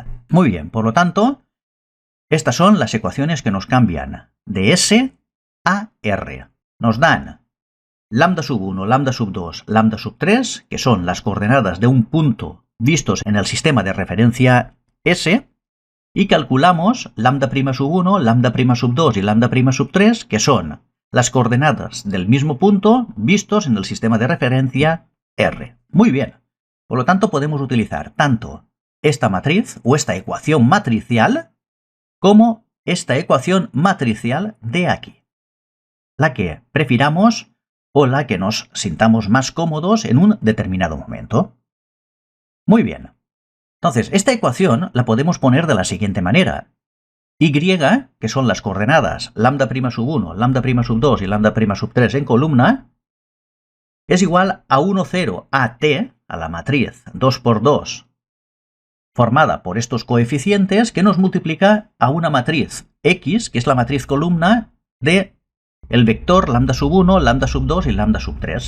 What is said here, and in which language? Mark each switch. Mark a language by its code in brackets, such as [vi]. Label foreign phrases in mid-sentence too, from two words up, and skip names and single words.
[es] Muy bien, por lo tanto, estas son las ecuaciones que nos cambian de S a R. Nos dan lambda sub 1, lambda sub 2, lambda sub 3, que son las coordenadas de un punto vistos en el sistema de referencia S, y calculamos lambda' sub 1, lambda' sub 2 y lambda' sub 3, que son las coordenadas del mismo punto vistos en el sistema de referencia R. Muy bien. Por lo tanto, podemos utilizar tanto esta matriz o esta ecuación matricial como esta ecuación matricial de aquí, la que prefiramos o la que nos sintamos más cómodos en un determinado momento. Muy bien. Entonces, esta ecuación la podemos poner de la siguiente manera. Y, que son las coordenadas lambda' sub 1, lambda' sub 2 y lambda' sub 3 en columna, es igual a 1, 0 a t, a la matriz 2 por 2, formada por estos coeficientes, que nos multiplica a una matriz X, que es la matriz columna de el vector lambda sub 1, lambda sub 2 y lambda sub 3.